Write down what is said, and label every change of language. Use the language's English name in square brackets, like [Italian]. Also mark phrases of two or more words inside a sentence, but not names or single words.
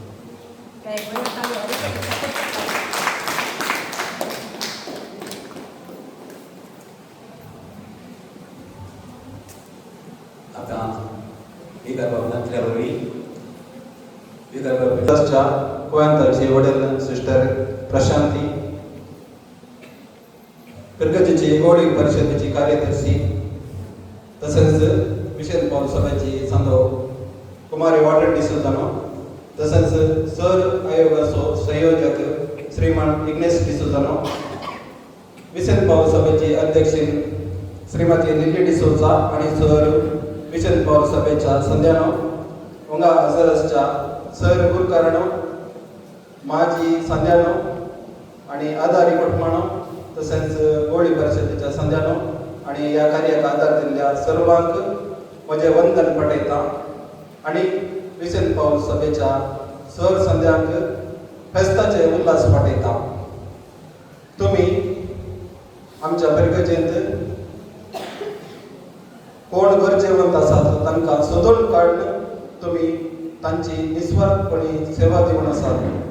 [Konkani] आता ही करपाक नातल्या वरवीं ट्रस्टच्या कोयांतरची वडील सिस्टर प्रशांती, पिरगजीची गोडी परिषदेची कार्यदर्शी तसेच मिशन पाऊल सभेची संदो कुमारी वॉर्डन डिसोजानो, तसेच सर आयोगाचो संयोजक श्रीमान इग्नेस डिसोजानो, मिशन पाऊल सभेची अध्यक्ष श्रीमती लिली डिसोजा आणि सर मिशन पाऊल सभेच्या संध्यानो उंगा हजरसच्या सर गुरकारणो माजी संध्यानो आणि आधारी कुटुंबानो तसेच गोळी परिषदेच्या संध्यानो आणि या कार्याक आधार दिल्ल्या सर्वांक म्हजे वंदन पटयता आणि मिशन पाऊल सभेच्या सर संध्यांक फेस्ताचे उल्हास पटयता. तुम्ही आमच्या पिरगजेंत कोण गरजेवंत आसात तांकां सोदून काडून तुम्ही तांची निस्वार्थपणी सेवा दिवन आसात.